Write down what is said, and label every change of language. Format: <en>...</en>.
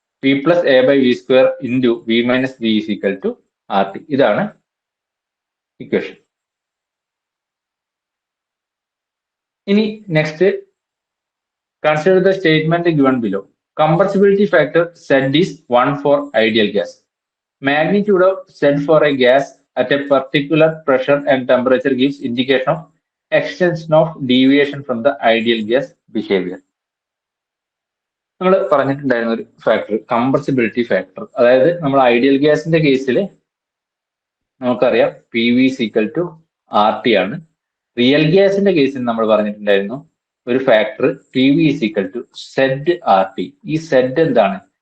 <en>P+A/V² × V - B = RT.</en> <ml>ഇതാണ് equation.</ml> <en>ഇനി next, consider the statement given below. Compressibility factor Z is 1 for ideal gas. Magnitude of Z for a gas at a particular pressure and temperature gives indication of extension of deviation from the ideal gas behavior.</en> <ml>നമ്മൾ പറഞ്ഞിട്ടുണ്ടായിരുന്ന ഒരു factor compressibility factor. അതായത് നമ്മൾ ideal ഗ്യാസിന്റെ കേസിൽ നമുക്കറിയാം PV = RT ആണ്. Real ഗ്യാസിന്റെ കേസിൽ നമ്മൾ പറഞ്ഞിട്ടുണ്ടായിരുന്നു ഒരു ഫാക്ടർ PV = ZRT. ഈ Z എന്താണ്?</ml>